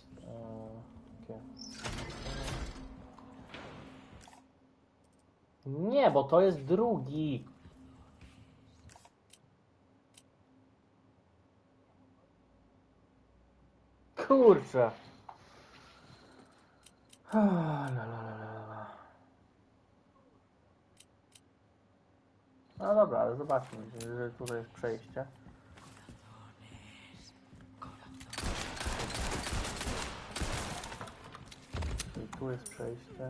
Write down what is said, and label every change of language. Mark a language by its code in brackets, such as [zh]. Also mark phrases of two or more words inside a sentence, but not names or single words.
[pl] Jakie? Nie, bo to jest drugi. Kurczę. La, la, la, la, la. No dobra, ale zobaczmy, że tutaj jest przejście. Tu jest przejście.